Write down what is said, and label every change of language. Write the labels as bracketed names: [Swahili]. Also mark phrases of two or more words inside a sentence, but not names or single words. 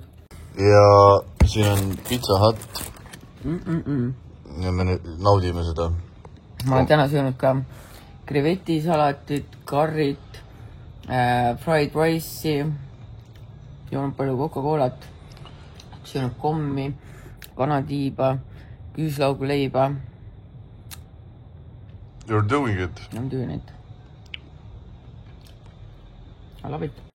[Estonian] Ja siin on Pizza Hut. Ja me naudime seda. Ma olen täna söönud ka krevetisalatit, karrit, [English] fried rice'i, [Estonian] joonud palju Coca-Colat, söönud kommi, kanatiiba, küüslaugu leiba. [English] You're doing it. I'm doing it. I love it.